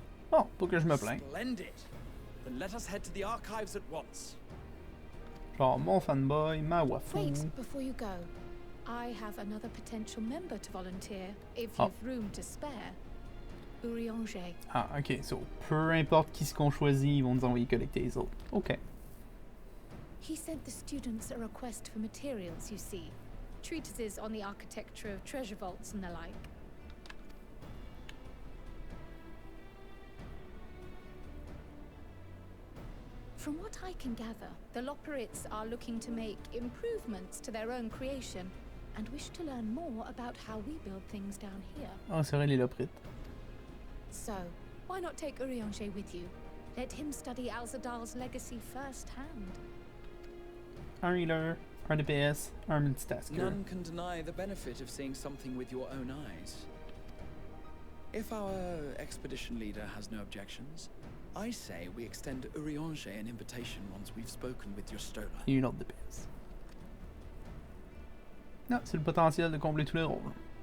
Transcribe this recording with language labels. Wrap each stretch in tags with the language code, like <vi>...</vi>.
<fr>Bon, pas que je me plains.</fr> <en>Splendid! Then let us head to the archives at once.</en> <fr>Genre, mon fanboy, ma wafou.</fr> <en>Wait, before you go. I have another potential member to volunteer, if Oh. you've room to spare. Urianger.</en> <fr>Ah, ok, so, peu importe qui ce qu'on choisit, ils vont nous envoyer collecter les autres.</fr> <en>Ok. He sent the students a request for materials, you see. Treatises on the architecture of treasure vaults and the like. From what I can gather, the Loperites are looking to make improvements to their own creation and wish to learn more about how we build things down here.</en> <fr>Ah, c'est vrai, les Loprites.</fr> <en>So, why not take Urianger with you? Let him study Alzadal's legacy firsthand.</en> <fr>Un healer, un DPS, un multitasker.</fr> <en>None can deny the benefit of seeing something with your own eyes. If our expedition leader has no objections, I say we extend Urianger an invitation once we've spoken with your Stola.</en> <fr>Et une autre DPS. Non, c'est le potentiel de combler tous les rôles.</fr>